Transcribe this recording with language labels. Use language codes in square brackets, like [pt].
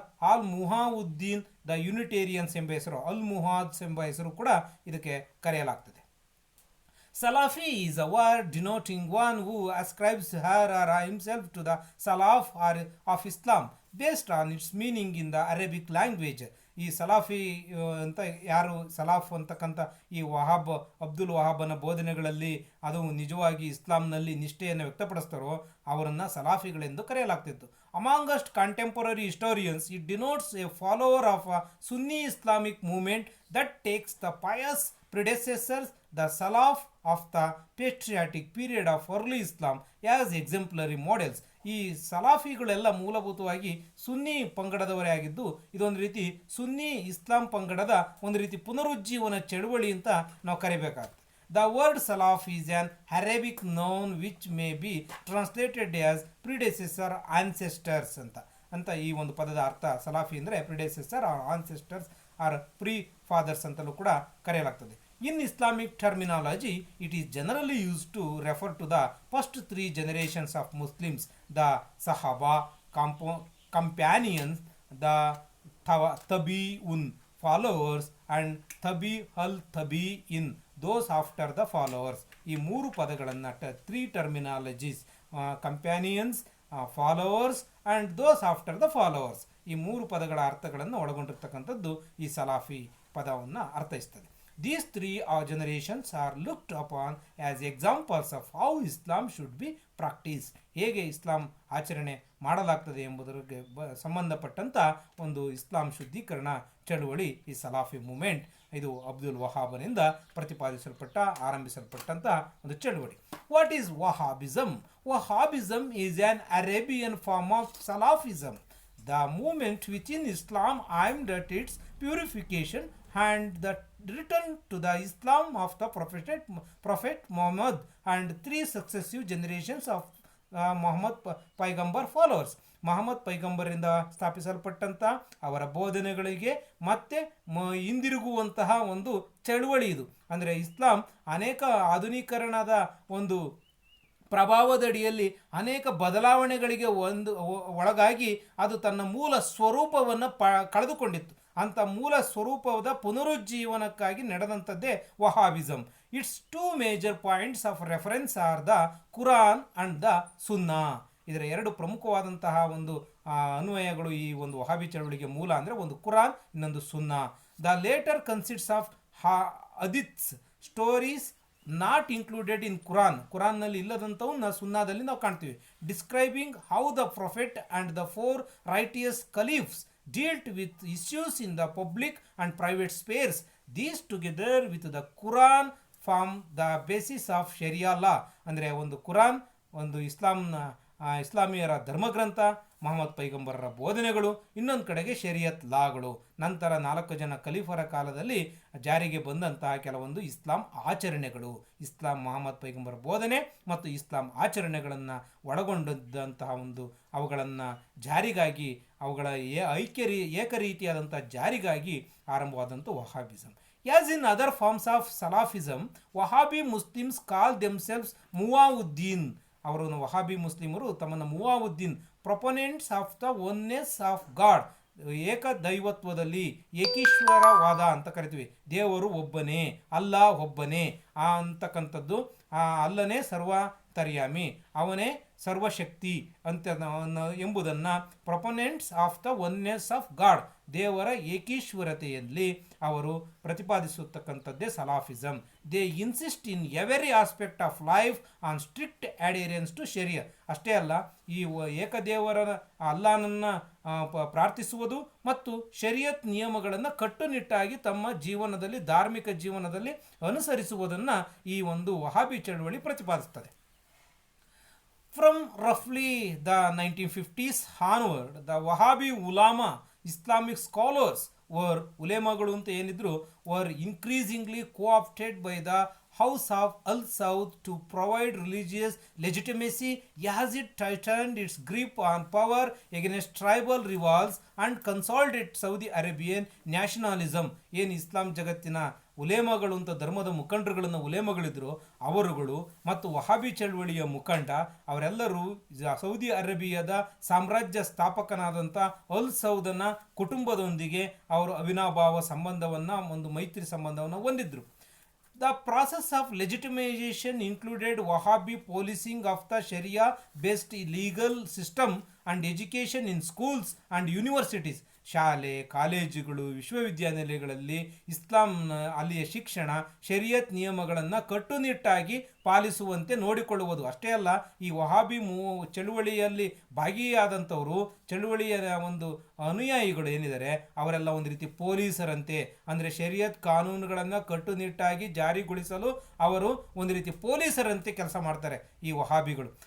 [kn] All ಮುಹಾವುದ್ದೀನ್ the ಯುನಿಟೇರಿಯನ್ಸ್ ಎಂಬ ಹೆಸರು, ಅಲ್ ಮುಹಾದ್ಸ್ ಎಂಬ ಹೆಸರು ಕೂಡ ಇದಕ್ಕೆ ಕರೆಯಲಾಗ್ತದೆ. [en] Salafi is a word denoting one who ascribes her or himself to the Salaf of Islam based on its meaning in the Arabic language. [kn] ಈ ಸಲಾಫಿ ಅಂತ ಯಾರು ಸಲಾಫ್ ಅಂತಕ್ಕಂಥ ಈ ಅಬ್ದುಲ್ ವಹಾಬನ ಬೋಧನೆಗಳಲ್ಲಿ ಅದು ನಿಜವಾಗಿ ಇಸ್ಲಾಂನಲ್ಲಿ ನಿಷ್ಠೆಯನ್ನು ವ್ಯಕ್ತಪಡಿಸ್ತಾರೋ ಅವರನ್ನು ಸಲಾಫಿಗಳೆಂದು ಕರೆಯಲಾಗ್ತಿತ್ತು. [en] Amongst contemporary historians it denotes a follower of a Sunni Islamic movement that takes the pious predecessors, the Salaf of the patriotic period of early Islam as exemplary models. [kn] ಈ ಸಲಾಫಿಗಳೆಲ್ಲ ಮೂಲಭೂತವಾಗಿ ಸುನ್ನಿ ಪಂಗಡದವರೇ ಆಗಿದ್ದು ಇದೊಂದು ರೀತಿ ಸುನ್ನಿ ಇಸ್ಲಾಂ ಪಂಗಡದ ಒಂದು ರೀತಿ ಪುನರುಜ್ಜೀವನ ಚಳುವಳಿ ಅಂತ ನಾವು ಕರಿಬೇಕಾಗ್ತದೆ. [en] The word Salaf is an Arabic noun which may be translated as predecessor, ancestors [kn] ಅಂತ ಈ ಒಂದು ಪದದ ಅರ್ಥ ಸಲಾಫಿ ಅಂದರೆ [en] predecessor or ancestors or pre fathers [kn] ಅಂತಲೂ ಕೂಡ ಕರೆಯಲಾಗ್ತದೆ. [en] In Islamic terminology, it is generally used to refer to the first three generations of Muslims, the Sahaba, companions, the Tabi'un, followers, and Tabi al-Tabi'in, those after the followers. [kn] ಈ ಮೂರು ಪದಗಳನ್ನು [en] three terminologies, companions, followers and those after the followers, [kn] ಈ ಮೂರು ಪದಗಳ ಅರ್ಥಗಳನ್ನು ಒಳಗೊಂಡಿರ್ತಕ್ಕಂಥದ್ದು ಈ ಸಲಾಫಿ ಪದವನ್ನು ಅರ್ಥೈಸ್ತದೆ. [en] These three generations are looked upon as examples of how Islam should be practiced. [kn] ಹೇಗೆ ಇಸ್ಲಾಂ ಆಚರಣೆ ಮಾಡಲಾಗ್ತದೆ ಎಂಬುದಕ್ಕೆ ಸಂಬಂಧಪಟ್ಟಂಥ ಒಂದು ಇಸ್ಲಾಂ ಶುದ್ಧೀಕರಣ ಚಳುವಳಿ ಈ ಸಲಾಫಿ ಮೂಮೆಂಟ್. ಇದು ಅಬ್ದುಲ್ ವಹಾಬನಿಂದ ಆರಂಭಿಸಲ್ಪಟ್ಟಂಥ ಒಂದು ಚಳುವಳಿ. [en] What is Wahhabism? Wahhabism is an Arabian form of Salafism, the movement which in Islam aimed at its purification and the return to the Islam of the Prophet Muhammad and three successive generations of Muhammad Paigambar followers. [kn] Mohammed ಪೈಗಂಬರಿಂದ ಸ್ಥಾಪಿಸಲ್ಪಟ್ಟಂಥ ಅವರ ಬೋಧನೆಗಳಿಗೆ ಮತ್ತೆ ಹಿಂದಿರುಗುವಂತಹ ಒಂದು ಚಳುವಳಿ ಇದು. ಅಂದರೆ ಇಸ್ಲಾಂ ಅನೇಕ ಆಧುನೀಕರಣದ ಒಂದು ಪ್ರಭಾವದಡಿಯಲ್ಲಿ ಅನೇಕ ಬದಲಾವಣೆಗಳಿಗೆ ಒಳಗಾಗಿ ಅದು ತನ್ನ ಮೂಲ ಸ್ವರೂಪವನ್ನು ಕಳೆದುಕೊಂಡಿತ್ತು. ಅಂಥ ಮೂಲ ಸ್ವರೂಪದ ಪುನರುಜ್ಜೀವನಕ್ಕಾಗಿ ನಡೆದಂಥದ್ದೇ ವಹಾಬಿಸಮ್. [en] It's two major points of reference are the Quran and the Sunnah. [kn] ಇದರ ಎರಡು ಪ್ರಮುಖವಾದಂತಹ ಒಂದು ಅನ್ವಯಗಳು ಈ ಒಂದು ವಹಾಬಿ ಚಳವಳಿಗೆ ಮೂಲ ಅಂದರೆ ಒಂದು ಕುರಾನ್, ಇನ್ನೊಂದು Sunna. [en] the later consists of hadiths, stories not included in [kn] ಕುರಾನ್ನಲ್ಲಿ ಇಲ್ಲದಂಥವನ್ನ ಸುನ್ನಾದಲ್ಲಿ ನಾವು ಕಾಣ್ತೀವಿ. [en] Describing how the prophet and the 4 righteous caliphs dealt with issues in the public and private spheres. These together with the Quran form the basis of Sharia law. [kn] ಅಂದರೆ ಒಂದು ಕುರಾನ್ ಒಂದು ಇಸ್ಲಾಮಿಯರ ಧರ್ಮಗ್ರಂಥ, ಮೊಹಮ್ಮದ್ ಪೈಗಂಬರರ ಬೋಧನೆಗಳು, ಇನ್ನೊಂದು ಕಡೆಗೆ ಶರಿಯತ್ ಲಾಗಳು, ನಂತರ 4 ಜನ ಖಲೀಫರ ಕಾಲದಲ್ಲಿ ಜಾರಿಗೆ ಬಂದಂತಹ ಕೆಲವೊಂದು ಇಸ್ಲಾಂ ಆಚರಣೆಗಳು, ಇಸ್ಲಾಂ ಮೊಹಮ್ಮದ್ ಪೈಗಂಬರ ಬೋಧನೆ ಮತ್ತು ಇಸ್ಲಾಂ ಆಚರಣೆಗಳನ್ನು ಒಳಗೊಂಡಂತಹ ಒಂದು ಅವುಗಳನ್ನು ಜಾರಿಗಾಗಿ ಅವುಗಳ ಏಕರೀತಿಯಾದಂಥ ಜಾರಿಗಾಗಿ ಆರಂಭವಾದಂಥ ವಹಾಬಿಸಮ್. [en] As in other forms of Salafism, Wahhabi Muslims call themselves Muwahhiddin. [kn] ಅವರು ವಹಾಬಿ ಮುಸ್ಲಿಮರು ತಮ್ಮನ್ನು ಮುವಾವುದ್ದೀನ್, [en] proponents of the oneness of God, [kn] ಏಕದೈವತ್ವದಲ್ಲಿ ಏಕೀಶ್ವರವಾದ ಅಂತ ಕರಿತೀವಿ. ದೇವರು ಒಬ್ಬನೇ, ಅಲ್ಲಾ ಒಬ್ಬನೇ ಅಂತಕ್ಕಂಥದ್ದು, ಅಲ್ಲನೇ ಸರ್ವತರ್ಯಾಮಿ, ಅವನೇ ಸರ್ವಶಕ್ತಿ ಅಂತ ಎಂಬುದನ್ನು [en] proponents of the oneness of God, [kn] ದೇವರ ಏಕೀಶ್ವರತೆಯಲ್ಲಿ ಅವರು ಪ್ರತಿಪಾದಿಸತಕ್ಕಂಥದ್ದೇ ಸಲಾಫಿಸಮ್. [en] They insist in every aspect of life on strict adherence to Sharia. [kn] ಅಷ್ಟೇ ಅಲ್ಲ, ಈ ಏಕದೇವರ ಅಲ್ಲಾನನ್ನು ಪ್ರಾರ್ಥಿಸುವುದು ಮತ್ತು ಶರಿಯತ್ ನಿಯಮಗಳನ್ನು ಕಟ್ಟುನಿಟ್ಟಾಗಿ ತಮ್ಮ ಜೀವನದಲ್ಲಿ, ಧಾರ್ಮಿಕ ಜೀವನದಲ್ಲಿ ಅನುಸರಿಸುವುದನ್ನು ಈ ಒಂದು ವಹಾಬಿ ಚಳವಳಿ ಪ್ರತಿಪಾದಿಸ್ತದೆ. [en] From roughly the 1950s onward, the Wahhabi ulama, Islamic scholars were [kn] ಉಲೇಮಾಗಳು ಅಂತ ಏನಿದ್ರು [en] were increasingly co-opted by the House of Al Saud to provide religious legitimacy as it tightened its grip on power against tribal rivals and consolidate Saudi Arabian nationalism. [kn] ಏನು ಇಸ್ಲಾಂ ಜಗತ್ತಿನ ಉಲೇಮಗಳು ಅಂತ ಧರ್ಮದ ಮುಖಂಡರುಗಳನ್ನು ಉಲೇಮಗಳಿದ್ರು ಅವರುಗಳು ಮತ್ತು ವಹಾಬಿ ಚಳವಳಿಯ ಮುಖಂಡ ಅವರೆಲ್ಲರೂ ಸೌದಿ ಅರೇಬಿಯಾದ ಸಾಮ್ರಾಜ್ಯ ಸ್ಥಾಪಕನಾದಂಥ ಅಲ್ ಸೌದನ ಕುಟುಂಬದೊಂದಿಗೆ ಅವರು ಅವಿನಾಭಾವ ಸಂಬಂಧವನ್ನು ಒಂದು ಮೈತ್ರಿ ಸಂಬಂಧವನ್ನು ಹೊಂದಿದ್ರು. [en] The process of legitimization included Wahhabi policing of the Sharia-based legal system and education in schools and universities. [kn] ಶಾಲೆ ಕಾಲೇಜುಗಳು ವಿಶ್ವವಿದ್ಯಾನಿಲಯಗಳಲ್ಲಿ ಇಸ್ಲಾಂನ ಅಲ್ಲಿಯ ಶಿಕ್ಷಣ ಶರಿಯತ್ ನಿಯಮಗಳನ್ನು ಕಟ್ಟುನಿಟ್ಟಾಗಿ ಪಾಲಿಸುವಂತೆ ನೋಡಿಕೊಳ್ಳುವುದು. ಅಷ್ಟೇ ಅಲ್ಲ, ಈ ವಹಾಬಿ ಚಳುವಳಿಯಲ್ಲಿ ಭಾಗಿಯಾದಂಥವರು ಚಳುವಳಿಯ ಒಂದು ಅನುಯಾಯಿಗಳು ಏನಿದ್ದಾರೆ ಅವರೆಲ್ಲ ಒಂದು ರೀತಿ ಪೊಲೀಸರಂತೆ, ಅಂದರೆ ಶರಿಯತ್ ಕಾನೂನುಗಳನ್ನು ಕಟ್ಟುನಿಟ್ಟಾಗಿ ಜಾರಿಗೊಳಿಸಲು ಅವರು ಒಂದು ರೀತಿ ಪೊಲೀಸರಂತೆ ಕೆಲಸ ಮಾಡ್ತಾರೆ ಈ ವಹಾಬಿಗಳು.